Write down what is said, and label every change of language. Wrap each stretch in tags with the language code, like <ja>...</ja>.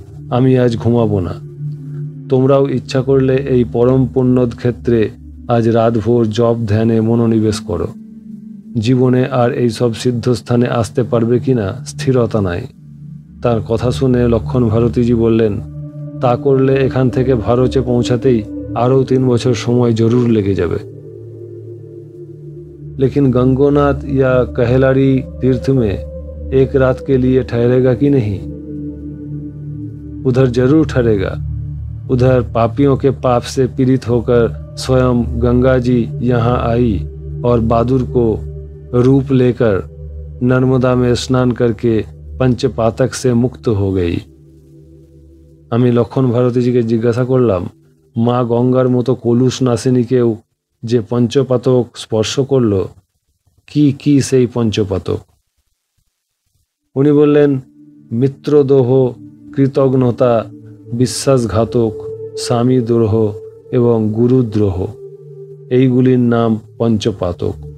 <bn>আমি আজ ঘুমাবো না। তোমরাও ইচ্ছা করলে এই পরম পুণ্যদ ক্ষেত্রে আজ রাতভোর জপ ধ্যানে মনোনিবেশ করো। জীবনে আর এই সব সিদ্ধস্থানে আসতে পারবে কিনা স্থিরতা নাই। তার কথা শুনে লক্ষণ ভারতীজি বললেন, তা করলে এখান থেকে ভারতে পৌঁছাতেই আরও 3 বছর সময় জরুর লেগে যাবে।</bn> <hi>लेकिन गंगोनाथ या कहलारी तीर्थ में 1 रात के लिए ठहरेगा कि नहीं? उधर जरूर ठहरेगा। उधर पापियों के पाप से पीड़ित होकर स्वयं गंगा जी यहाँ आई और बहादुर को रूप लेकर नर्मदा में स्नान करके पंचपातक से मुक्त हो गई।</hi> <bn>আমি লক্ষণ ভারতীজিকে জিজ্ঞাসা করলাম, মা গঙ্গার মতো কলুষ নাসিনীকেও যে পঞ্চপাতক স্পর্শ করল, কি কি সেই পঞ্চপাতক? উনি বললেন, মিত্রদোহ, কৃতঘ্নতা, বিশ্বাসঘাতক, স্বামীদ্রোহ এবং গুরুদ্রোহ, এইগুলির নাম পঞ্চপাতক।</bn>